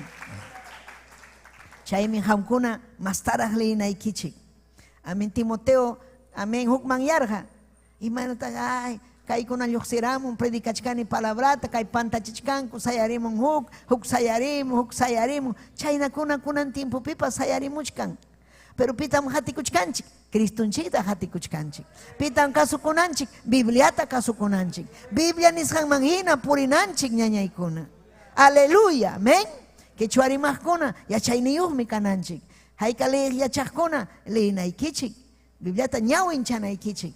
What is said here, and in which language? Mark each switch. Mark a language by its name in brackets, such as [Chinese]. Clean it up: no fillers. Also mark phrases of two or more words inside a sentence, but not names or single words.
[Quechua] Chaymi hamkuna mastaraq liyinaykichik. Amén. Timoteo, amén, hukman yarqa. Imanata, ay, kaykuna lluqsiramun, predikachkani palabrata, kay pantachichkanku, sayarimun huk sayarimun. Chaynakuna kunan tiempopipas sayarimuchkan. pero pitam hati kuchkanchik, Kristunchikta hati kuchkanchik. Pitam kasukunanchik, Bibliata kasukunanchik. Biblia nisqan manhina purinanchik ñañaykuna. Aleluya, amén. Quechuarimajkuna, yachayniyuqmi kananchik. Haykaliq yachaqkuna, leynaykichik. Bibliata ñawinchanaykichin.